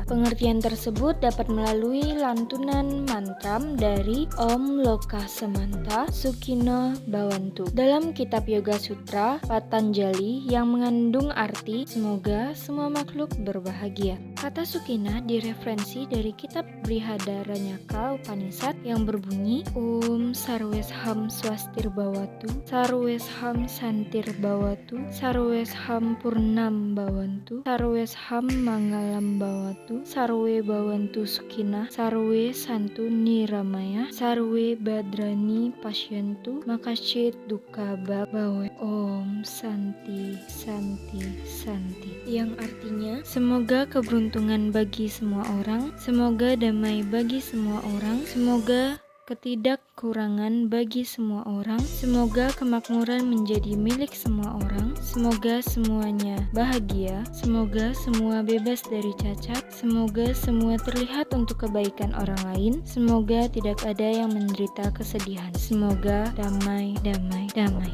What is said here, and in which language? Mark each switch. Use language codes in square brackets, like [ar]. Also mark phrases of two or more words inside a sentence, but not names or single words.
[id] Pengertian tersebut dapat melalui lantunan mantram dari [sa] Om Loka Samanta Sukino Bhavantu [id] dalam kitab Yoga Sutra Patanjali yang mengandung arti semoga semua makhluk berbahagia. Kata Sukinah direferensi dari kitab Brihadaranyaka Upanishad yang berbunyi [sa] Om Sarwesham Swastir Bhawatu, Sarwesham Santir Bhawatu, Sarwesham Purnam Bhavantu, Sarwesham Mangalam Bhawatu, Sarwe Bhavantu Sukinah, Sarwe Santu Niramaya, Sarwe Badrani Pasyantu, Makashit Duka Bawe. Om Santi Santi Santi, [id] yang artinya semoga keberuntungan bagi semua orang, semoga damai bagi semua orang, semoga ketidakkurangan bagi semua orang, semoga kemakmuran menjadi milik semua orang, semoga semuanya bahagia, semoga semua bebas dari cacat, semoga semua terlihat untuk kebaikan orang lain, semoga tidak ada yang menderita kesedihan, semoga damai, damai, damai.